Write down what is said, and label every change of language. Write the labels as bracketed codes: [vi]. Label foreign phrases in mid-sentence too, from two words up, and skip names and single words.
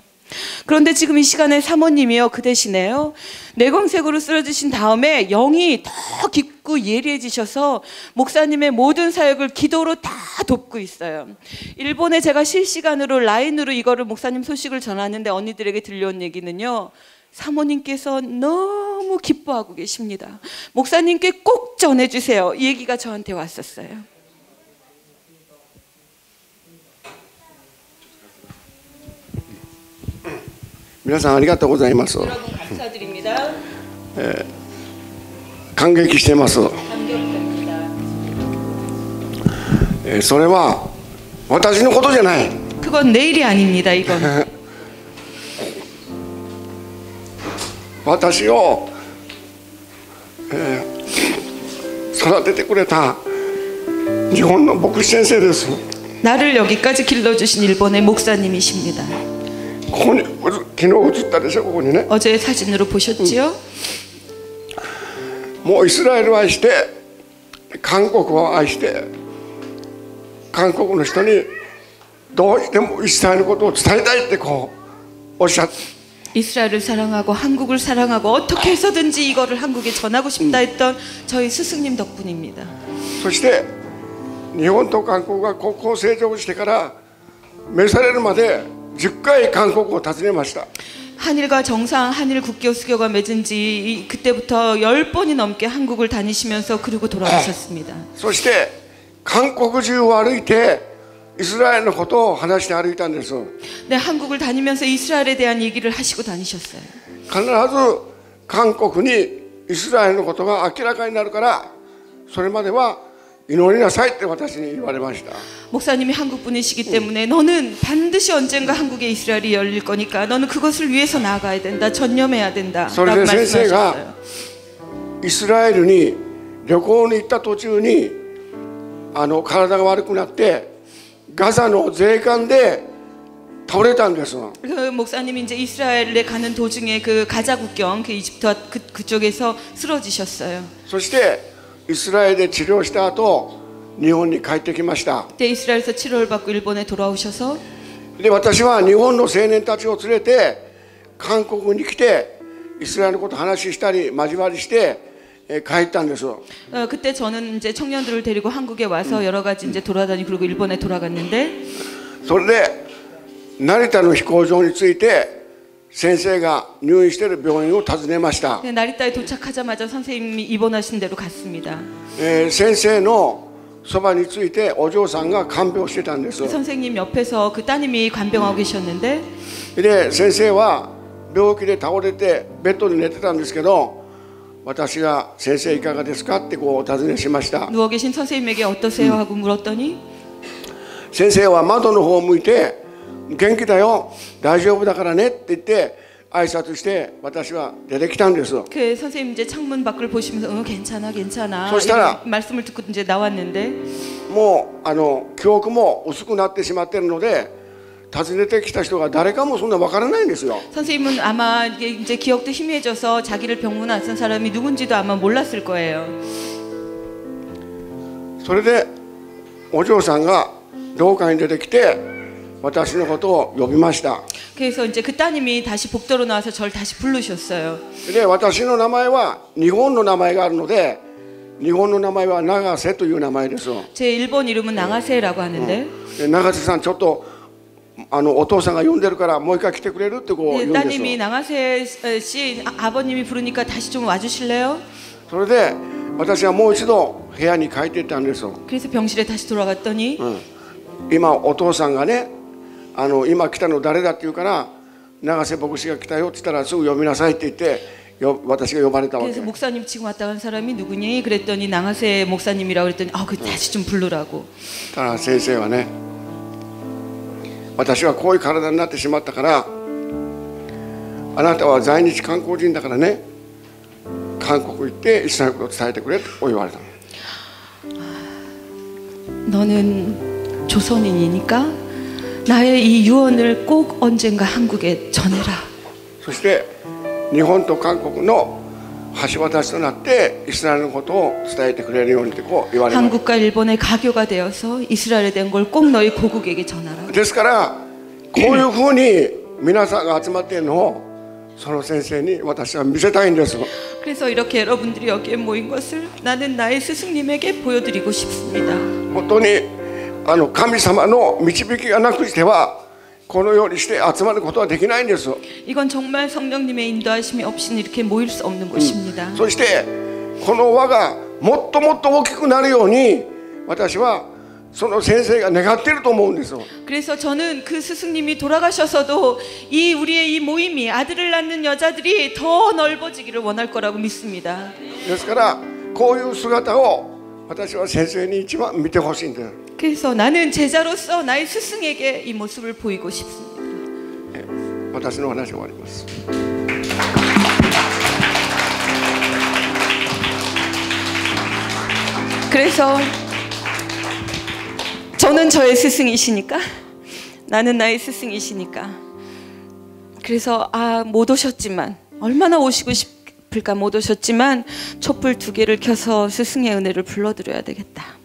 [ko] 그런데 지금 이 시간에 사모님이요, 그 대신에요, 뇌광색으로 쓰러지신 다음에 영이 더 깊고 예리해지셔서 목사님의 모든 사역을 기도로 다 돕고 있어요. 일본에 제가 실시간으로 라인으로 이거를 목사님 소식을 전하는데 언니들에게 들려온 얘기는요, 사모님께서 너무 기뻐하고 계십니다. 목사님께 꼭 전해주세요, 이 얘기가 저한테 왔었어요. [ja] 皆さんありがとうございます。 [ko] 여러분 감사드립니다. [ja] 感激してます。 [ko] 감격합니다. [ja] それは私のことじゃない。 [ko] 그건 내 일이 아닙니다. 이건 [ja] 私を、育ててくれた日本の牧師先生です。 [ko] 나를 여기까지 길러주신 일본의 목사님이십니다. [ja] ここに昨日映ったでしょ、ここにね。 [ko] 어제 사진으로 보셨지요? [ja] もうイスラエルを愛して、韓国を愛して、韓国の人にどうしてもイスラエルのことを伝えたいってこうおっしゃって。 [ko] 이스라엘을 사랑하고 한국을 사랑하고 어떻게 해서든지 이거를 한국에 전하고 싶다 했던 저희 스승님 덕분입니다. [ja] そして日本と韓国が国交正常してから召されるまで10回韓国を訪ねました。 [ko] 한일과 정상 한일 국교 수교가 맺은 지 그때부터 10번이 넘게 한국을 다니시면서 그리고 돌아오셨습니다. [ja] そして韓国中を歩いてイスラエルのことを話して歩いたんです。 [ko] 네, 한국을 다니면서 이스라엘에 대한 얘기를 하시고 다니셨어요. [ja] 必ず韓国にイスラエルのことが明らかになるからそれまでは祈りなさいって私に言われました。 [ko] 목사님이 한국 분이시기 때문에 너는 반드시 언젠가 한국에 이스라엘이 열릴 거니까 너는 그것을 위해서 나아가야 된다, 전념해야 된다 라고 [ja] それで先生が [ko] 말씀하셨어요. [ja] イスラエルに旅行に行った途中に体が悪くなってガザの税関で倒れたんです。 [ko] 그 목사님이 이제 이스라엘에 가는 도중에 그 가자 국경, 그 이집트와 그쪽에서 쓰러지셨어요. [ja] そしてイスラエルで治療した後日本に帰ってきました。 [ko] 그때 이스라엘에서 치료를 받고 일본에 돌아오셔서 [ja] で私は日本の青年たちを連れて韓国に来てイスラエルのことを話したり交わりして帰ったんです。 [ko] 그때 저는 이제 청년들을 데리고 한국에 와서 여러 가지 이제 돌아다니고 그리고 일본에 돌아갔는데 [ja] それで成田の飛行場に着いて先生が入院している病院を訪ねました。 [ko] 나리타에 도착하자마자 선생님이 입원하신 대로 갔습니다. [ja] 先生のそばについてお嬢さんが看病してたんです。 [ko] 선생님 옆에서 그 따님이 간병하고 계셨는데 [ja] で先生は病気で倒れてベッドで寝てたんですけど私が先生いかがですかってこうお尋ねしました。 [ko] 누워 계신 선생님에게 어떠세요 하고 물었더니 [ja] 先生は窓の方を向いて元気だよ大丈夫だからねって言って挨拶して私は出てきたんです。 [ko] 그 선생님 이제 창문 밖을 보시면서 괜찮아 괜찮아 그러시다가 말씀을 듣고 이제 나왔는데 [ja] もう記憶も薄くなってしまっているので訪ねてきた人が誰かもそんな分からないんですよ。 [ko] 선생님은 아마 이제 기억도 희미해져서 자기를 병문안 왔던 사람이 누군지도 아마 몰랐을 거예요. [ja] それでお嬢さんが廊下に出てきて私のことを呼びました。 [ko] 그래서 이제 그 따님이 다시 복도로 나와서 저를 다시 부르셨어요. [ja] で私の名前は日本の名前があるので日本の名前は永瀬という名前です。 [ko] 제 일본 이름은 나가세라고 하는데 [ja] 永瀬さんちょっとお父さんが呼んでるからもう一回来てくれるってこう言 [ko] 네, [ja] うんです [ko] 따님이 [ja] よ。 [ko] 나가세 씨 아버님이 부르니까 다시 좀 와주실래요? [ja] それで私はもう一度部屋に帰っていったんですよ。 [ko] 그래서 병실에 다시 돌아갔더니 [ja] 今お父さんがね、今来たの誰だって言うから永瀬牧師が来たよって言ったらすぐ呼びなさいって言って私が呼ばれたわけ。 [ko] 그래서 목사님 지금 왔다 간 사람이 누구니? 그랬더니 나가세 목사님이라고 그랬더니 그 다시 좀 부르라고. [ja] ただ先生はね、私はこういう体になってしまったからあなたは在日韓国人だからね、韓国行ってイスラエルのことを伝えてくれと言われた。 [ko] 너는 조선인이니까 나의 이 유언을 꼭 언젠가 한국에 전해라. [ja] そして日本と韓国の橋渡しとなってイスラエルのことを伝えてくれるようにってこう言われました。 [ko] 한국과 일본의 가교가 되어서 이스라엘에 된 걸 꼭 너희 고국에게 전하라. [ja] ですからこういうふうに皆さんが集まっているのをその先生に私は見せたいんです。 [ko] 그래서 이렇게 여러분들이 여기에 모인 것을 나는 나의 스승님에게 보여드리고 싶습니다. [ja] 本当に神様の導きがなくしてはこのようにして集まることはできないんです。 [ko] 이건 정말 성령님의 인도하심이 없이는 이렇게 모일 수 없는 곳입니다. [ja] そしてこの輪がもっともっと大きくなるように私はその先生が願っていると思うんですよ。 [ko] 그래서 저는 그 스승님이 돌아가셔서도 이 우리의 이 모임이 아들을 낳는 여자들이 더 넓어지기를 원할 거라고 믿습니다. [ja] ですからこういう姿を私は先生に一番見てほしいんです。 [ko] 그래서 나는 제자로서 나의 스승에게 이 모습을 보이고 싶습니다. [ja] 私の話終わります。 [ko] 그래서 저는 저의 스승이시니까 나는 나의 스승이시니까 그래서 못 오셨지만 얼마나 오시고 싶을까 못 오셨지만 촛불 2개를 켜서 스승의 은혜를 불러드려야 되겠다.